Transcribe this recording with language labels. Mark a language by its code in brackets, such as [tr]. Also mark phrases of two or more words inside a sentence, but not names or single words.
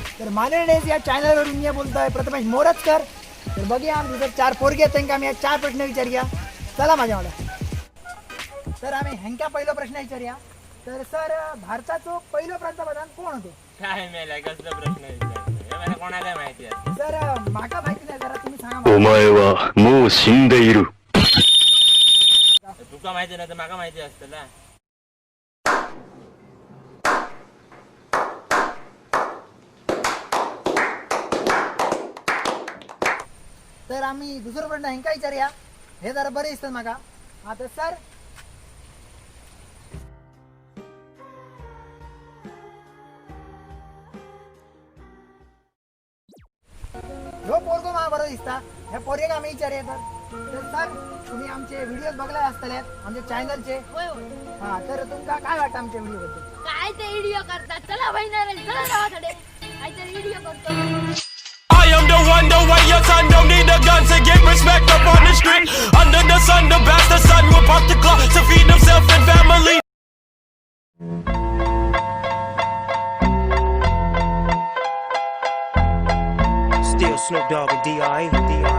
[mr] मानेडेस या चॅनलवरून मी बोलतोय प्रथमेश मोरजकर. तर बघूया आम्ही जर 4 पोरगे आहेत त्यांना आम्ही 4 प्रश्न विचारूया. चला माझ्या मला. तर आम्ही हेंका पहिला प्रश्न विचारूया. तर सर भारताचो पहिलो पंतप्रधान कोण होते? काय मेला कसला प्रश्न विचारतो मला कोणाला माहिती आहे सर माका माहिती नाही जरा तुम्ही सांगा मला. [ja] お前はもう死んでいる。 [mr] तुका माहिती नाही तर माका माहिती असतं ना. तर आम्ही दुसरं प्रश्न हेंका विचारूया. हे जरा बरे दिसतात माका. आता सर जो पोरगो मला बरं दिसता ह्या पोरगेक आम्ही विचारूया. तर सर तुम्ही आमचे व्हिडिओ बघले असतले आमच्या चॅनलचे. होय होय. हा तर तुमका काय वाटतं आमच्या व्हिडिओ बद्दल? काय ते व्हिडिओ करतात चला बहिणार चला गावाकडे काहीतरी व्हिडिओ करतो. [en] I am the one, the way your son don't need a gun to get respect up on the street. Under the sun, the bastard son will pop the clock to feed himself and family. Still Snoop Dogg and D.I.